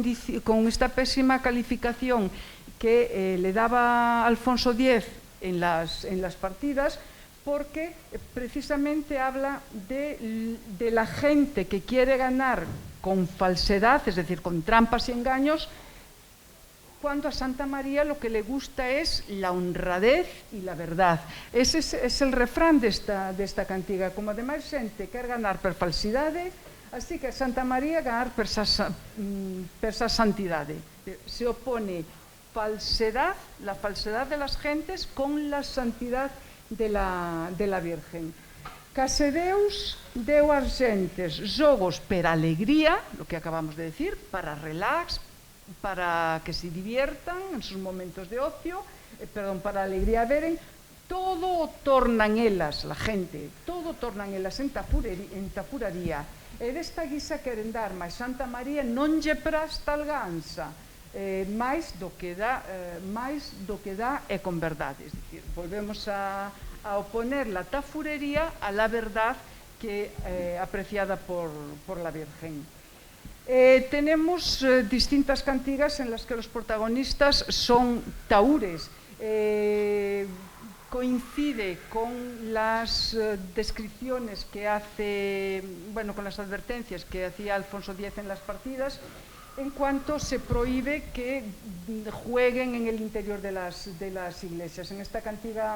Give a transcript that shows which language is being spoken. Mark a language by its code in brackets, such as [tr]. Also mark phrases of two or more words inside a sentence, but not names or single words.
[es] calificación que le daba Alfonso X en las partidas, porque precisamente habla de la gente que quiere ganar con falsedad, es decir, con trampas y engaños, cuando a Santa María lo que le gusta es la honradez y la verdad. Ese es el refrán de esta cantiga. [gl] Como además xente quer ganar per falsidade, así que a Santa María ganar per sa santidade. [es] Se opone falsedad, la falsedad de las gentes, con la santidad de la Virgen. [gl] Case Deus deu ás gentes xogos per alegría, [es] lo que acabamos de decir, para relax, para que se diviertan en sus momentos de ocio, [gl] para alegría veren, todo o tornan elas, [es] la gente, [gl] todo tornan elas en tafuraría, e desta guisa queren dar, mas Santa María non lle prasta alganza, máis do que dá e con verdade. [es] Es decir, volvemos a oponer la tafurería a la verdad que apreciada por la Virgen. Tenemos distintas cantigas en las que los protagonistas son tahúres. Coincide con las descripciones que hace, con las advertencias que hacía Alfonso X en las partidas, en cuanto se prohíbe que jueguen en el interior de las iglesias.